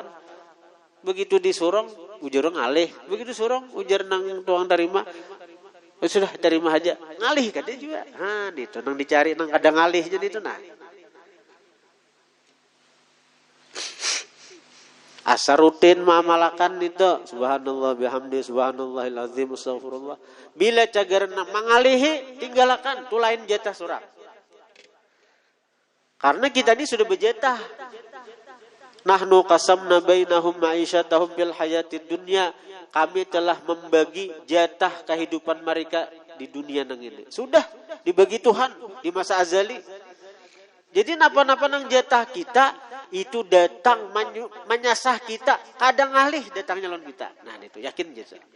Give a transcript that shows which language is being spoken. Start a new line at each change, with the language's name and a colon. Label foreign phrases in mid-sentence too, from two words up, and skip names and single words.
Banjar: Begitu disurong ujar ngalih, begitu surong ujar nang tuang terima. Sudah terima aja, ngalih kan dia juga. Itu nang dicari nang ada ngalihnya itu nah. Asa rutin mengamalkan itu
Arabic: سبحان الله وبحمده سبحان الله العظيم أستغفر الله.
Banjar: Bila cagarna mangalihi tinggalkan tu lain jatah surang. Karena kita ini sudah berjatah.
Arabic: Nahnu qasamna bainahum ma'isyatahum fil hayatid dunya.
Banjar: Kami telah membagi jatah kehidupan mereka di dunia nang ini. Sudah dibagi Tuhan di masa azali. Jadi napa-napa nang jatah kita itu datang menyasah kita, kadang alih datangnya lawan kita. Nah, itu yakin jasa.